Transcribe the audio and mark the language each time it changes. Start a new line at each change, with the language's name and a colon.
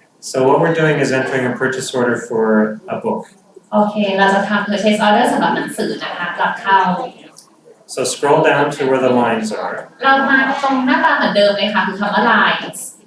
English: So what we're doing is entering a purchase order for a book.
Thai: โอเคเราจะทำ purchase order สำหรับหนังสือนะคะรับเข้า
English: So scroll down to where the lines are.
Thai: เรามาตรงหน้าตาเหมือนเดิมเลยค่ะคือคำว่า lines